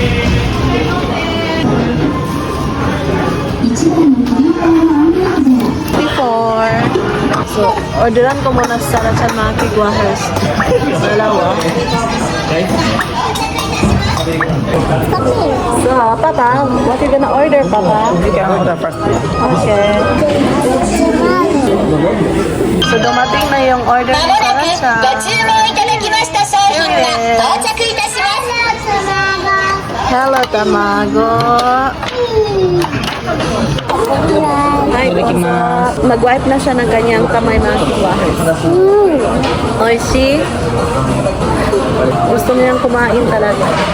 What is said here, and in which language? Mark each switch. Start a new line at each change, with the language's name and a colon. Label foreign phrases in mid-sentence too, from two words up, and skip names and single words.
English: Before.
Filipino: So, orderan ko muna sa Sarah-chan mga kigwahers. Dalawa. So, Papa,
English: what you gonna order, Papa? You can order first. Okay. So,
Filipino: dumating na yung order ni Sarah-chan.
Japanese: ご注文いただきました商品が到着いたします。
English: Hello, Tamago.
Filipino: Hi, nag-wipe na siya ng kanyang kamay mga kigwahers. Oishi. Gusto niyang kumain talaga.